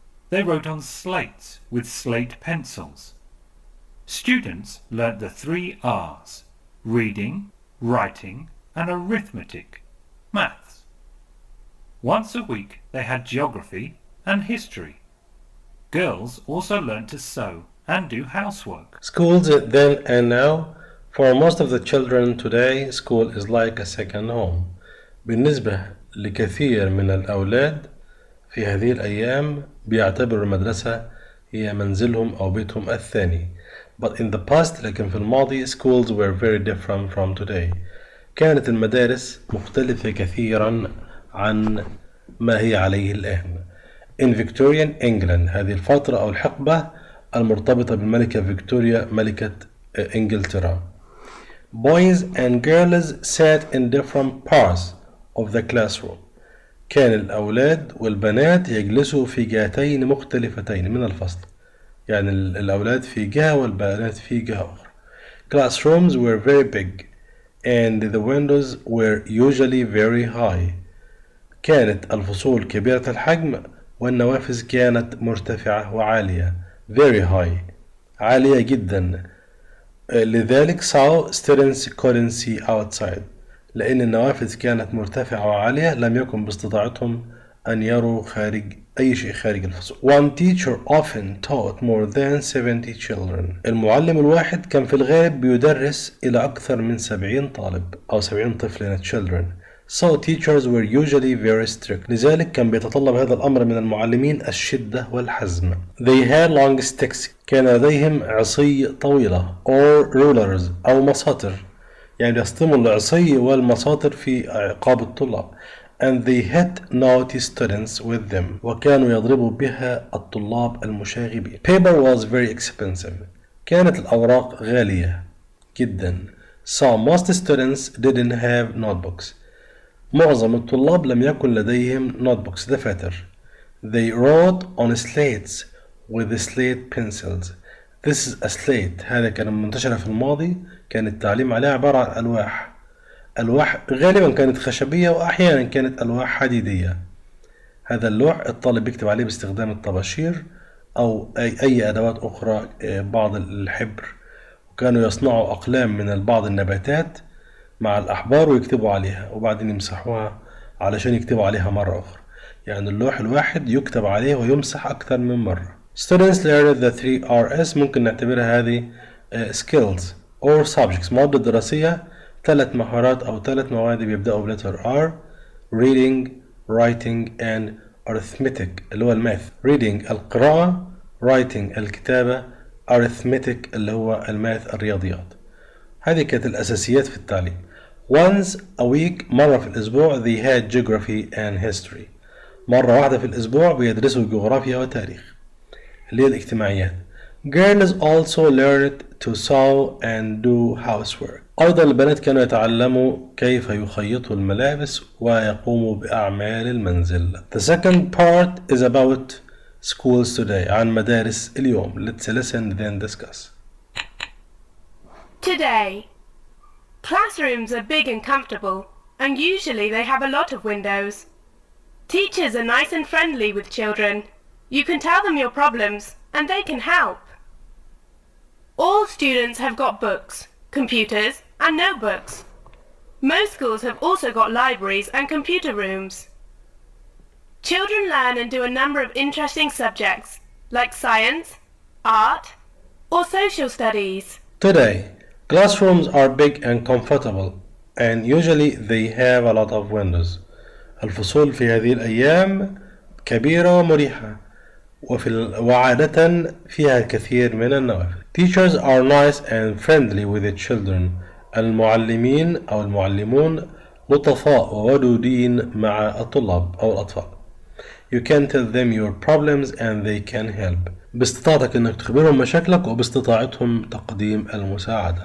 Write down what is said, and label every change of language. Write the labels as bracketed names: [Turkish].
[English] They wrote on slates with slate pencils. Students learnt the 3 R's: reading, writing, and arithmetic, maths. Once a week they had geography and history. Girls also learnt to sew and do housework. Schools then and now. For most of the children today, school is like a second home. [Arabic] بالنسبة لكثير من الأولاد في هذه الأيام بيعتبروا المدرسة هي منزلهم أو بيتهم الثاني. [English] But in the past, [Arabic] لكن في الماضي, [English] schools were very different from today. [Arabic] كانت المدارس مختلفة كثيرا عن ما هي عليه الآن. [English] In Victorian England، [Arabic] هذه الفترة أو الحقبة المرتبطة بالملكة فيكتوريا ملكة إنجلترا. [English] Boys and girls sat in different parts of the classroom. [Arabic] كان الأولاد والبنات يجلسوا في جهتين مختلفتين من الفصل. يعني الأولاد في جهة والبنات في جهة أخرى. [English] Classrooms were very big and the windows were usually very high. [Arabic] كانت الفصول كبيرة الحجم والنوافذ كانت مرتفعة وعالية. [English] Very high. [Arabic] عالية جدا. لذلك [English] so students couldn't see outside. [Arabic] لأن النوافذ كانت مرتفعة وعالية لم يكن باستطاعتهم أن يروا خارج أي شيء خارج الفصل. [English] One teacher often taught more than 70 children. [Arabic] المعلم الواحد كان في الغالب بيدرس إلى أكثر من 70 طالب أو 70 طفل children. [English] So teachers were usually very strict. [Arabic] لذلك كان بيتطلب هذا الأمر من المعلمين الشدة والحزم. [English] They had long sticks. [Arabic] كان لديهم عصي طويلة [English] or rulers [Arabic] أو مساطر. يعني يستخدموا العصي والمساطر في عقاب الطلاب. [English] And they hit naughty students with them. [Arabic] وكانوا يضربوا بها الطلاب المشاغبين. [English] Paper was very expensive. [Arabic] كانت الأوراق غالية جدا. [English] So most students didn't have notebooks. [Arabic] معظم الطلاب لم يكن لديهم notebooks دفاتر. [English] They wrote on slates with slate pencils. This is a slate. [Arabic] هذا كان منتشر في الماضي. كان التعليم عليه عبارة عن ألواح. ألواح غالبا كانت خشبية وأحيانا كانت ألواح حديدية. هذا اللوح الطالب يكتب عليه باستخدام الطباشير أو أي أدوات أخرى، بعض الحبر، وكانوا يصنعوا أقلام من بعض النباتات مع الأحبار ويكتبوا عليها وبعدين يمسحوها علشان يكتبوا عليها مرة أخرى. يعني اللوح الواحد يكتب عليه ويمسح أكثر من مرة. [English] Students learned the 3 R's. [Arabic] ممكن نعتبرها هذه [English] skills or subjects. [Arabic] مواد دراسية 3 مهارات أو 3 مواد بيبدأوا بلتر R: [English] reading, writing and arithmetic [Arabic] اللي هو الماث. reading القراءة، writing الكتابة، arithmetic اللي هو الماث الرياضيات. هذه كانت الأساسيات في التعليم. [English] Once a week [Arabic] مرة في الأسبوع [English] they had geography and history. [Arabic] مرة واحدة في الأسبوع بيدرسوا جغرافيا وتاريخ اللي هي الاجتماعيات. [English] Girls also learned to sew and do housework. [Arabic] أيضا البنات كانوا يتعلموا كيف يخيطوا الملابس ويقوموا بأعمال المنزل. [English] The second part is about schools today. [Arabic] عن مدارس اليوم. [English] Let's listen then discuss. Today, classrooms are big and comfortable, and usually they have a lot of windows. Teachers are nice and friendly with children. You can tell them your problems, and they can help. All students have got books, computers, and notebooks. Most schools have also got libraries and computer rooms. Children learn and do a number of interesting subjects, like science, art, or social studies. Today, classrooms are big and comfortable, and usually they have a lot of windows. [Arabic] الفصول في هذه الأيام كبيرة ومريحة، وعادة فيها الكثير من النوافذ. [English] Teachers are nice and friendly with the children. [Arabic] المعلمين أو المعلمون لطفاء وودودين مع الطلاب أو الأطفال. [English] You can tell them your problems and they can help. [Arabic] باستطاعتك انك تخبرهم مشاكلك وباستطاعتهم تقديم المساعدة.